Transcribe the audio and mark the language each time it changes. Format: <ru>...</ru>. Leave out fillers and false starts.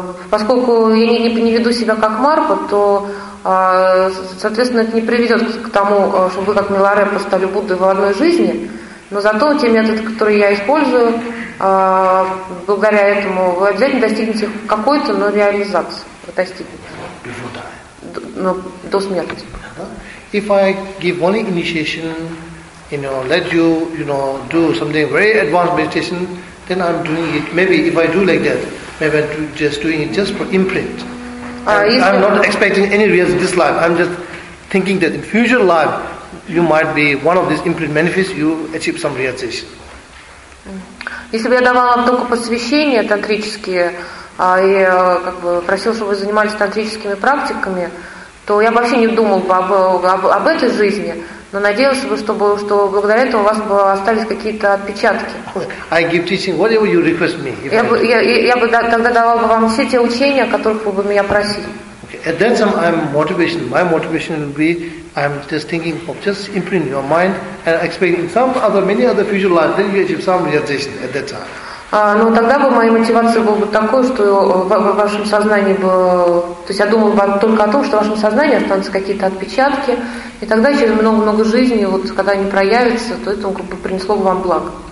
<ru>Поскольку я не веду себя как Марпа, то, соответственно, это не приведет к тому, чтобы вы как Миларепа стали Буддой в одной жизни, но зато те методы, которые я использую, благодаря этому, вы обязательно достигнете какой-то, но реализации. Вы достигнете. До смерти.</ru> <en>If I give only initiation, you know, let you, you know, do something very advanced meditation, then I'm doing it, maybe if I do like that, maybe just doing it just for imprint. I'm not expecting any results in this life. I'm just thinking that in future life, you might be one of these imprint manifests, you achieve some realization.</en> <ru>Если бы я давал вам только посвящение тантрические, и как бы просил, чтобы вы занимались тантрическими практиками, то я бы вообще не думал бы об этой жизни, но надеялся бы, что благодаря этому у вас бы остались какие-то отпечатки.</ru> <en>I give teaching whatever you request me.</en> <ru>Я бы тогда давал бы вам все те учения, которых вы бы меня просили.</ru> <en>Okay. At that time, I'm motivation. My motivation will be, I'm just thinking of just imprint your mind and expecting some other, many other future life, then you achieve some realization at that time.</en> <ru>Ну, тогда бы моя мотивация была бы такой, что в вашем сознании бы... То есть я думала бы только о том, что в вашем сознании останутся какие-то отпечатки, и тогда через много-много жизней, вот когда они проявятся, то это как бы принесло бы вам благо.</ru>